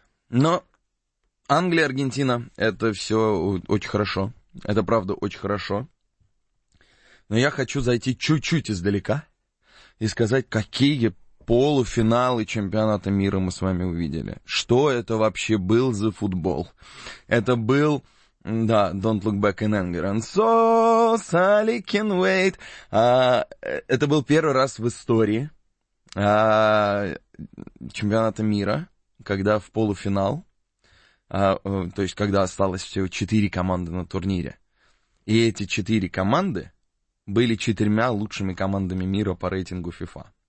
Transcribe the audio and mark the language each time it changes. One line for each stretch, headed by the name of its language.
Russian: Но Англия, Аргентина, это все очень хорошо. Это правда очень хорошо. Но я хочу зайти чуть-чуть издалека и сказать, какие полуфиналы чемпионата мира мы с вами увидели. Что это вообще был за футбол? Это был, да,
English: Don't Look Back in Anger, and so Sally can wait.
Russian: Это был первый раз в истории чемпионата мира, когда в полуфинал, то есть когда осталось всего 4 команды на турнире, и эти 4 команды были 4 лучшими командами мира по рейтингу FIFA.